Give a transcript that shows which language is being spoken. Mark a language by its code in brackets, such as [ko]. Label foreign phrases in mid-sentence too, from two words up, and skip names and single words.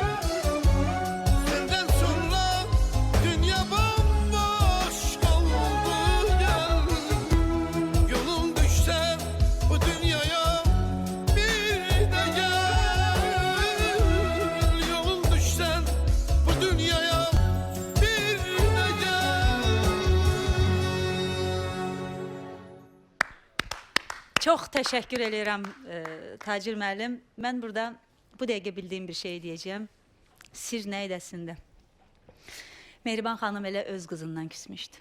[tr] Senden sonra dünya bomboş oldu gel. Yolun düşse bu dünyaya bir de gel. Yolun düşse bu dünyaya bir de gel. [az] Çox təşəkkür edirəm Tacir müəllim. Mən burada bu dəqiqə bildiyim bir şey deyəcəyəm. Sir nə edəsində? Mehriban xanım elə öz qızından küsmüşdü.